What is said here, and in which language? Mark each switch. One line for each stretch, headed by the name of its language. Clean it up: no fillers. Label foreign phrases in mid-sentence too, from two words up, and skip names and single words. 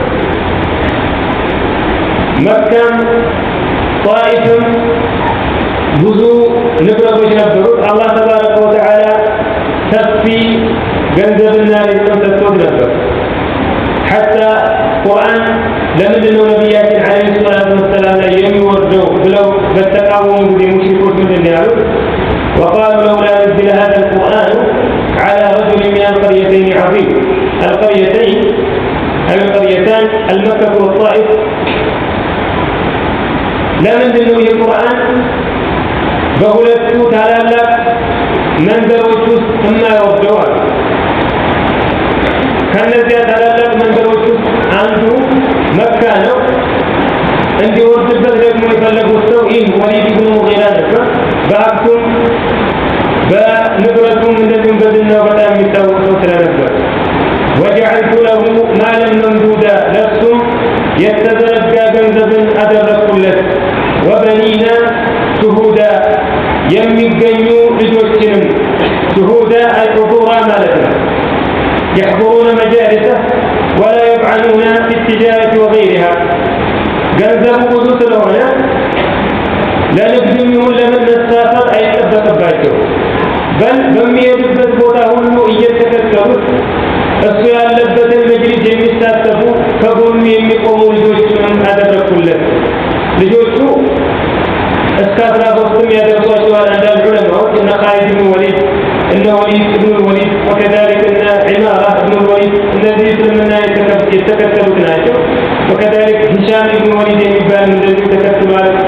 Amharic: መካም ጣኢፍም ብዙ ንብረቶች ነበሩት። አላህ
Arabic: تبارك وتعالى
Amharic: ሰፊ ገንዘብና ሪዝቅን ሰጥቶት ነበር። ሐታ ቁርአን ለምንድን ነው ነቢያችን
Arabic: عليه الصلاة والسلام
Amharic: ላይ የሚወርደው ብለው በተቃወሙ ጊዜ ሙሽሪኮች ምንድን ነው ያሉት?
Arabic: وقالوا لولا نزل هذا القرآن على رجل من القريتين عظيم። القريتان المكة والطائف
Amharic: ለምንድን ነው ይህ ቁርአን በሁለቱ ታላላቅ መንደሮች ውስጥ የማይወርደው? ከነዚያ ታላላቅ መንደሮች ውስጥ አንዱ መካ ነው። እንዲወርድበት ደግሞ የፈለጉት ሰው ይህ ወሊድ ኢብኑ ሙጊራ ነበር። በሀብቱም በንብረቱም እንደዚሁም በዝናው በጣም የሚታወቅ ሰው ስለነበር
Arabic: وجعلت له مالا ممدودا
Amharic: ለሱም የተዘረጋ ገንዘብን አደረግኩለት።
Arabic: وبنين شهودا
Amharic: የሚገኙ ልጆችንም
Arabic: شهودا الحضورا
Amharic: ማለት ነው።
Arabic: يحضرون مجالسه ولا يطعنون في التجارة وغيرها
Amharic: ገንዘቡ ብዙ ስለሆነ ለንግድም ይሁን ለምን መሳፈር አይጠበቅባቸው። በሚሄዱበት ቦታ ሁሉ እየተከተሉት እሱ ያለበትን መጅሊስ የሚሳተፉ ከጎኑ የሚቆሙ ልጆችንም አደረግኩለት። ልጆቹ እስከ 13 ያደርሷቸዋል። አንዳንድ ዑለማዎች እነ ኻሊድ ብን ወሊድ፣ እነ ወሊድ ብን ወሊድ ወከዛሊክ እነ ዒማራ ብን ወሊድ እነዚህ እስልምና የተከተሉት ናቸው። ወከዛሊክ ሂሻም ብን ወሊድ የሚባል እንደዚሁ ተከትሏል